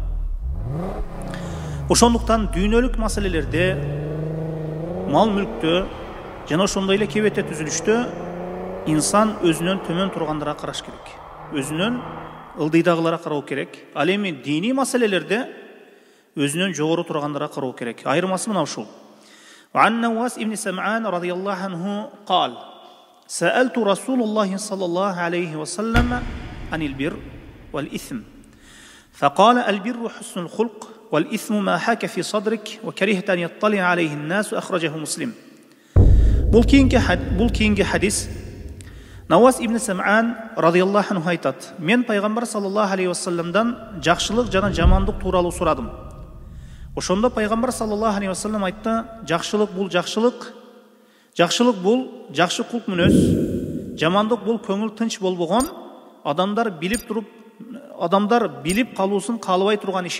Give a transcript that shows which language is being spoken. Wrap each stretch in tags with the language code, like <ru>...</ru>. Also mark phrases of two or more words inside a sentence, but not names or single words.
<ky>Ошондуктан дүйнөлүк маселелерде, мал мүлктө жана ошондой эле кебете түзүлүштө инсан өзүнөн төмөн тургандарга караш керек. Өзүнөн ылдыйдагыларга кароо керек. Ал эми дини маселелерде өзүнөн жогору тургандарга кароо керек. Айырмасы мына ушул.</ky> <ar>وعن نواس ابن سمعان رضي الله عنه قال: سألت رسول الله صلى الله عليه وسلم عن البر والإثم فقال: البر حسن الخلق والإثم ما حاك في صدرك وكرهت أن يطلع عليه الناس. أخرجه مسلم.</ar> <ky>Бул кейинги хадис Навас ибн Сам'ан</ky> <ar>رضي الله عنه</ar> <ky>айтат: мен пайгамбар</ky> <ar>صلى الله عليه وسلم</ar> <ky>жакшылык жана жамандык тууралуу сурадым. Ошондо пайгамбар</ky> <ar>صلى الله عليه وسلم</ar> <ky>айтты: жакшылык бул жакшылык, жакшылык бул жакшы кулк мүнөз, жамандык бул көңүл тынч болбогон, адамдар билип калуусын каалабай турган ишиң.</ky>